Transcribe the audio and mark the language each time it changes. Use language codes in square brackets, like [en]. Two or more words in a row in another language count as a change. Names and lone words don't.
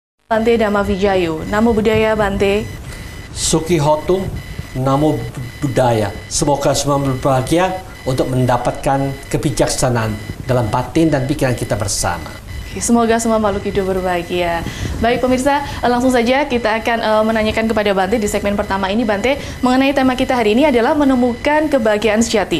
[pi] Bante Dhamma Vijayu. Namo Buddhaya Bante. Sukihotu, Namo Buddhaya. [id] Semoga semua berbahagia untuk mendapatkan kebijaksanaan dalam batin dan pikiran kita bersama. Semoga semua makhluk hidup berbahagia. Baik pemirsa, langsung saja kita akan menanyakan kepada Bante di segmen pertama ini, Bante, mengenai tema kita hari ini adalah menemukan kebahagiaan sejati.